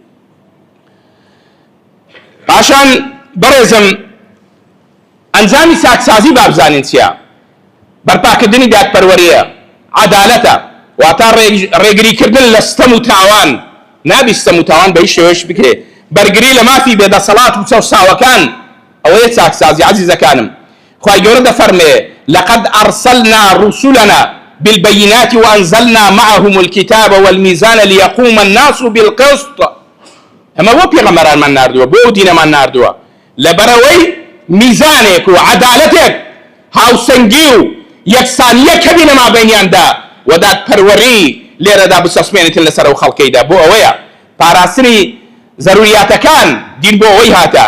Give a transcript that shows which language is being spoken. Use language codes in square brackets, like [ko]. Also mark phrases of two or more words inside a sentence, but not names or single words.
[ckb] پاشان بەڕێزم ئەنجامی چاکسازی بابزانین چییە؟ بەرپاکردنی دادپەروەریە، عەدالەتە، واتە ڕێگریکردن لە ستەم و تاوان. نابی ستەم و تاوان بە هیچ شێوەیەش بکرێ، بەرگری لە مافی بێدەسەڵات و چەوساوەکان، ئەوەیە چاکسازی. عەزیزەکانم، خوای گەورە دەفەرمێ [ar] لقد أرسلنا رسلنا بالبينات وأنزلنا معهم الكتاب والميزان ليقوم الناس بالقسط. [ckb] ئەمە بۆ پێغەمبەرانمان ناردووە، بۆ دینەمان ناردووە لەبەرەوەی میزانێک و عەدالەتێک هاوسەنگی و یەکسانیە کەبینە مابەینیاندا و دادپەروەری لێرەدا بچەسپێنێتن لەسەر ئەو خەڵکەیدا. بۆ ئەوەیە پاراستنی زەروریاتەکان دین بۆ ئەوەی هاتە.